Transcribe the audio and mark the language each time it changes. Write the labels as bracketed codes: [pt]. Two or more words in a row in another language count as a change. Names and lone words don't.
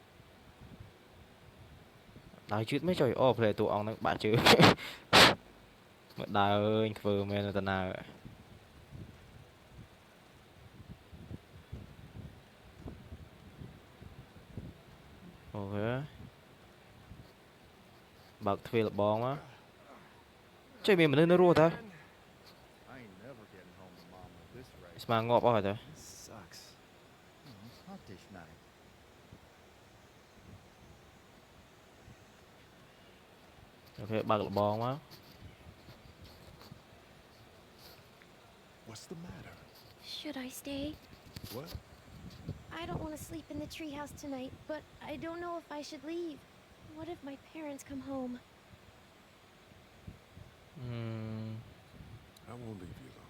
[km] ដើរជឿតមិនចុយអូ play តួអង្គហ្នឹងបាក់ជើងមកដើរអើយធ្វើមែនតាណាអូខេបើកទ្វារលបងមកចុយមានមនុស្សនៅរស់តើ [en] I ain't never getting home to Mama at this rate. [km] ស្មានងាប់អស់ហើយតើ [en] This sucks. It's not this night. [km] អូខេបើកលបងមក [en] What's the matter? Should I stay? What? I don't want to sleep in the treehouse tonight, but I don't know if I should leave. What if my parents come home? I won't leave you alone.